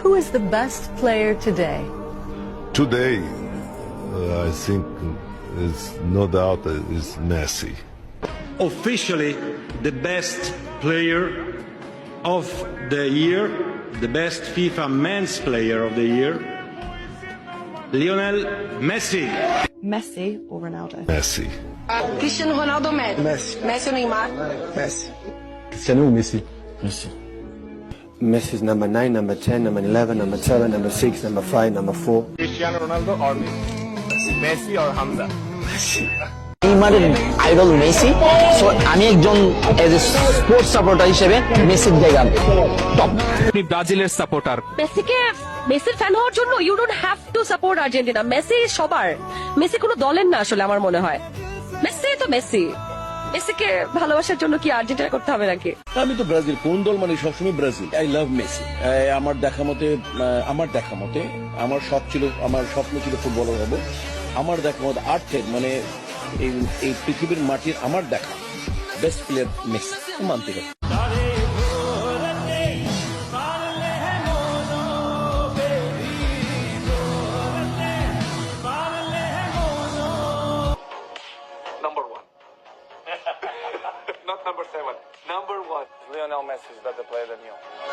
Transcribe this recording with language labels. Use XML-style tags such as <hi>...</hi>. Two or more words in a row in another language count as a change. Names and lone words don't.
<en>Who is the best player today? Today, I think is no doubt is Messi. Officially the best player of the year, the best FIFA men's player of the year, Lionel Messi. Messi or Ronaldo? Messi. Cristiano Ronaldo, Messi. Messi ou Neymar? Messi. Cristiano or Messi? Messi. Messi's number 9, number 10, number 11, number 7, number 6, number 5, number 4. Cristiano Ronaldo or Messi? Messi or Hamza? Messi.</en> <bn>নেইমারের আইডল মেসি, সো আমি একজন</bn> <en>as a sports supporter</en> <bn>হিসেবে মেসির দেগান টপ। আপনি ব্রাজিলের সাপোর্টার, মেসির ফ্যান হওয়ার জন্য</bn> <en>you don't have to support Argentina.</en> <bn>মেসি সবার, মেসি কোনো দলের না আসলে আমার মনে হয়। মেসি তো মেসি, মেসিকে ভালোবাসার জন্য কি আর্জেন্টিনা করতে হবে নাকি? আমি তো ব্রাজিল, কোন দল মানে সবসময় ব্রাজিল।</bn> <en>I love Messi.</en> <bn>আমার দেখা মতে আমার স্বপ্ন ছিল ফুটবলার হবো। আমার দেখা মতে আর্থের মানে এই পৃথিবীর মাটির আমার দেখা</bn> <en>best player</en> <bn>মেসি মানতে হবে।</bn> <en>Number 1. Not number 7. Number 1. Lionel Messi is better player than you.</en>